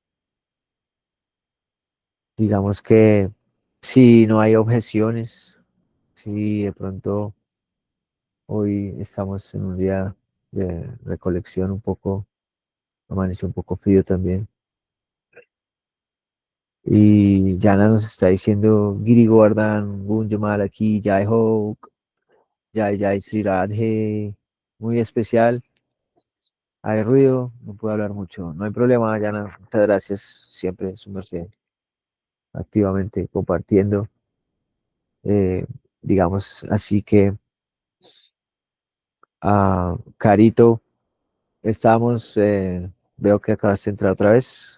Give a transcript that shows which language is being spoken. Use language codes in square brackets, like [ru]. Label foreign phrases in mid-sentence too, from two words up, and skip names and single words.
[es] Digamos que si no hay objeciones, si de pronto hoy estamos en un día de recolección un poco, amaneció un poco frío también. Y Yana nos está diciendo [hi] गिरि गोवर्धन, गुंजा मालकी, जय हो, जय जय श्री राधे, [es] muy especial. Hay ruido, no puedo hablar mucho. No hay problema, Yana. Muchas gracias. Siempre, su merced, activamente compartiendo. eh, digamos, así que, Carito, estamos, veo que acabaste de entrar otra vez.